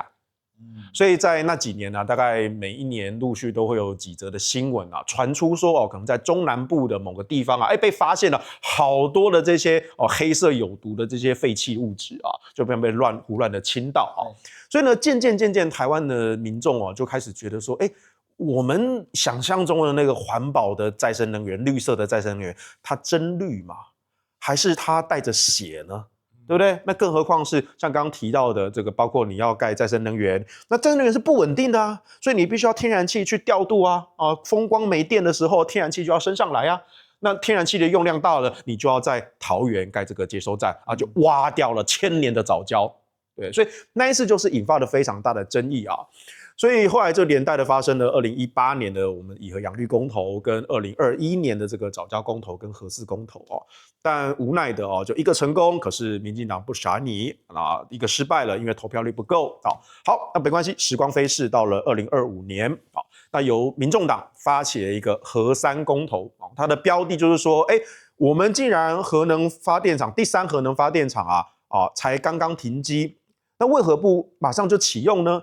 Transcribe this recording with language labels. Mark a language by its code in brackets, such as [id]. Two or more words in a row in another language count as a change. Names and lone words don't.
[zh] 所以在那幾年大概每一年陸續都會有幾則的新聞傳出說可能在中南部的某個地方被發現了好多的這些黑色有毒的這些廢棄物質就被胡亂的傾倒所以呢，漸漸台灣的民眾就開始覺得說，我們想象中的那個環保的再生能源、綠色的再生能源，它真綠嗎？還是它帶着血呢？對不對？那更何況是像剛剛提到的這個，包括你要蓋再生能源，那再生能源是不穩定的啊，所以你必須要天然氣去調度啊，風光沒電的時候，天然氣就要升上來啊。那天然氣的用量大了，你就要在桃園蓋這個接收站啊，就挖掉了1000年的藻礁。對，所以那一次就是引發了非常大的爭議啊。所以後來就連帶的發生了2018年的我們以核養綠公投，跟2021年的這個藻礁公投跟核四公投但無奈的就一個成功，可是民進黨不傻你一個失敗了，因為投票率不夠好，那沒關係，時光飛逝到了2025年那由民眾黨發起了一個核三公投它的標的就是說，我們既然核能發電廠第3核能發電廠才剛剛停機，那為何不馬上就啟用呢？